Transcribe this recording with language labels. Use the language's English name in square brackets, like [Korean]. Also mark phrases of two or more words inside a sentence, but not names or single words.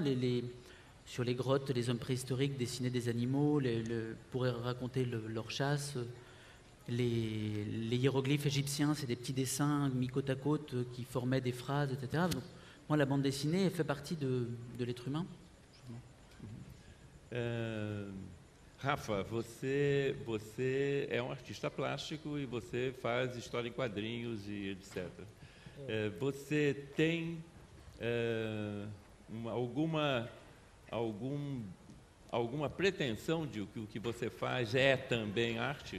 [French] Sur les grottes, les hommes préhistoriques dessinaient des animaux pour raconter leur chasse. Les hiéroglyphes égyptiens, c'est des petits dessins mis côte à côte qui formaient des phrases, etc. Donc, moi, la bande dessinée fait partie de l'être humain. [Portuguese] Rafa, você é um artista plástico e você faz história em quadrinhos e etc. Você tem alguma pretensão de que o que você faz é também arte?